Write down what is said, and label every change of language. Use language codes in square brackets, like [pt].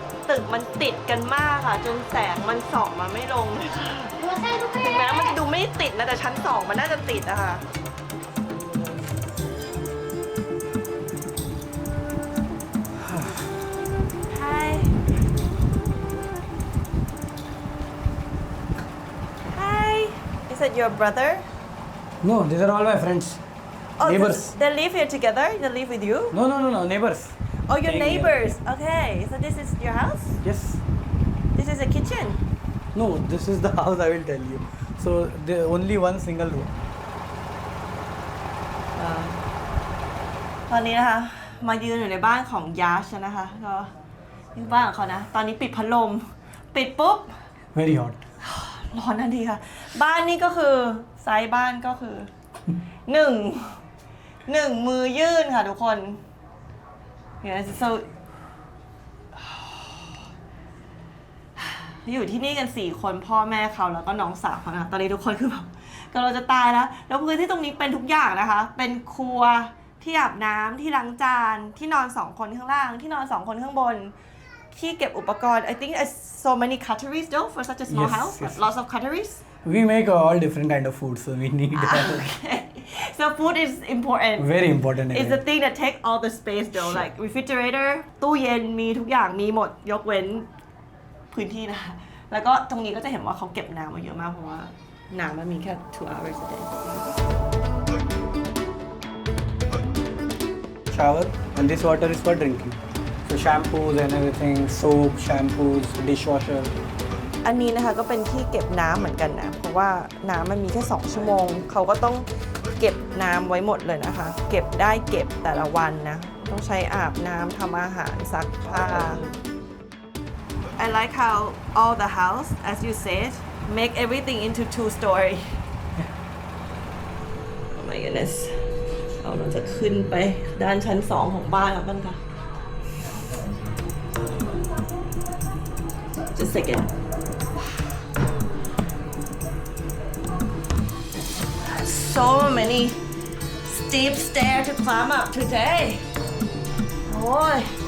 [th] ตึกมันติดกันมากค่ะจนแสงมันส่องมาไม่ลงเลยค่ะถึงแม้มันจะดูไม่ติดนะแต่ชั้น2มันน่าจะติดอะค่ะ [en] Hi Hi Is it your brother? No, these are all my friends. Oh, Neighbors. They live here together? They live with you? No, neighbors. Oh, your Staying here. neighbors. Okay, so this is your house? Yes. This is a kitchen? No, this is the house I will tell you. So there only one single room. [th] ตอนนี้นะคะมายืนอยู่ในบ้านของยาชนะคะก็นี่บ้านของเขานะตอนนี้ปิดพัดลมปิดปุ๊บ [en] Very hot. [th] ร้อนทันทีค่ะบ้านนี่ก็คือไซส์บ้านก็คือหนึ่งมือยื่นค่ะทุกคน [en] Yes, so [th] อยู่ที่นี่กัน4คนพ่อแม่เขาแล้วก็น้องสาวเขานะตอนนี้ทุกคนคือแบบกำลังจะตายแล้วแล้วพื้นที่ตรงนี้เป็นทุกอย่างนะคะเป็นครัวที่อาบน้ำที่ล้างจานที่นอน2คนข้างล่างที่นอน2คนข้างบน ที่เก็บอุปกรณ์ [en] I think there's so many cutleries though for such a small Yes, house yes. lots of cutleries We make all different kind of food, so we need okay so food is important very important. It's the thing that take all the space though like refrigerator [th] ตู้เย็นมีทุกอย่างมีหมดยกเว้นพื้นที่นะคะแล้วก็ตรงนี้ก็จะเห็นว่าเขาเก็บน้ำมาเยอะมากเพราะว่าน้ำมันมีแค่ [en] 2 hours a day Shower, and this water is for drinking. So shampoos and everything, soap, shampoos, dishwasher. [th] อันนี้นะคะก็เป็นที่เก็บน้ำเหมือนกันนะเพราะว่าน้ำมันมีแค่2ชั่วโมงเขาก็ต้องเก็บน้ำไว้หมดเลยนะคะเก็บได้เก็บแต่ละวันนะต้องใช้อาบน้ำทำอาหารซักผ้า [en] I like how all the house as you said make everything into 2-story oh my goodness [th] เราจะขึ้นไปด้านชั้น 2 ของบ้านแล้วกันค่ะ [en] just a second so many steep stairs to climb up today โอ้ย